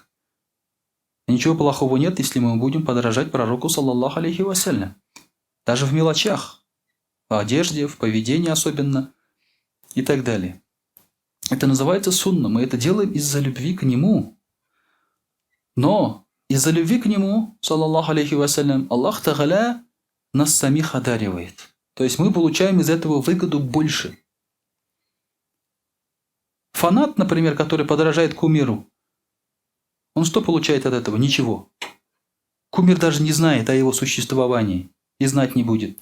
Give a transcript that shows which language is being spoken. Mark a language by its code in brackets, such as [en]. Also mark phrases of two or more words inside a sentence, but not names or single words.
[ru] И ничего плохого нет, если мы будем подражать пророку, [ar] صلى الله عليه وسلم. [ru] Даже в мелочах. в одежде, в поведении особенно и так далее. Это называется сунна. Мы это делаем из-за любви к Нему. Но из-за любви к Нему, [ar] صلى الله عليه وسلم, [ru] Аллах Тааля нас самих одаривает. То есть мы получаем из этого выгоду больше. Фанат, например, который подражает кумиру, он что получает от этого? Ничего. Кумир даже не знает о его существовании и знать не будет.